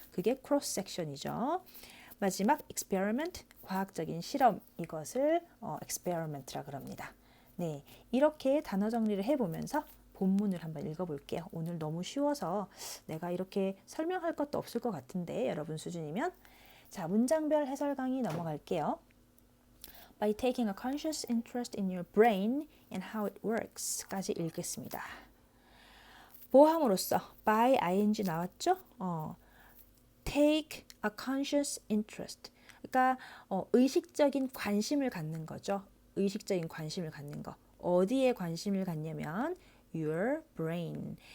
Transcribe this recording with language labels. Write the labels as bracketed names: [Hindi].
[Korean] 그게 cross section이죠. 마지막 experiment 과학적인 실험 이것을 experiment라 그럽니다. 네, 이렇게 단어 정리를 해보면서 본문을 한번 읽어볼게요. 오늘 너무 쉬워서 내가 이렇게 설명할 것도 없을 것 같은데 여러분 수준이면 자 문장별 해설 강의 넘어갈게요. [English] By taking a conscious interest in your brain and how it works [Korean] 까지 읽겠습니다. 보함으로써 by ing 나왔죠? [English] Take a conscious interest [Korean] 그러니까 의식적인 관심을 갖는 거죠. 의식적인 관심을 갖는 거. 어디에 관심을 갖냐면 your brain.